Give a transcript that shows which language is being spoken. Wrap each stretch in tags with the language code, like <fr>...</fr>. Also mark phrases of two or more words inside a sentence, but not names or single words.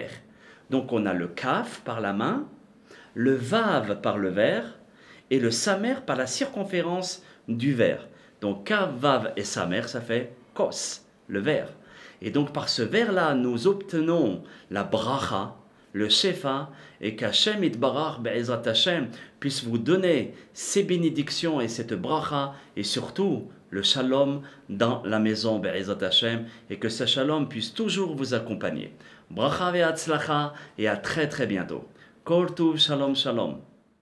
<fr>Donc on a le kaf par la main, le vav par le verre, et le samer par la circonférence du verre. Donc kaf, vav et samer, ça fait kos, le verre. Et donc par ce verre-là, nous obtenons la bracha, le shefa, et qu'</fr> <he>השם יתברך בעזרת השם</he> <fr>puisse vous donner ces bénédictions et cette bracha, et surtout le shalom dans la maison</fr> <he>בעזרת השם,</he> <fr>et que ce shalom puisse toujours vous accompagner.</fr> <he>ברכה והצלחה,</he> <fr>et à très très bientôt.</fr> <he>כל טוב, שלום שלום.</he>